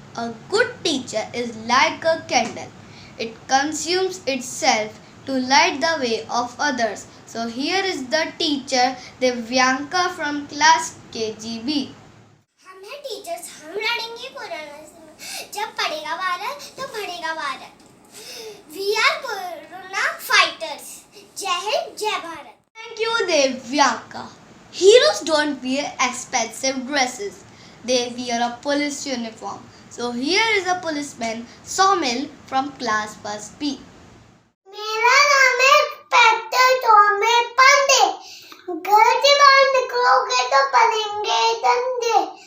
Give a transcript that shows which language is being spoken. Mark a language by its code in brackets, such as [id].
[en] A good teacher is like a candle. It consumes itself to light the way of others. So here is the teacher Divyanka from class KGB. [hi] हम हैं teachers, हम लड़ेंगे corona से। जब पड़ेगा भारत तो बढ़ेगा Bharat. [en] We are corona fighters. [hi] जय हिंद, जय Bharat. [en] Thank you, Divyanka. Heroes don't wear expensive dresses. They wear a police uniform. So here is a policeman, Somil from class 1B. [hi] मेरा नाम है इंस्पेक्टर सोमिल पांडे। घर से बाहर निकलोगे तो पड़ेंगे डंडे।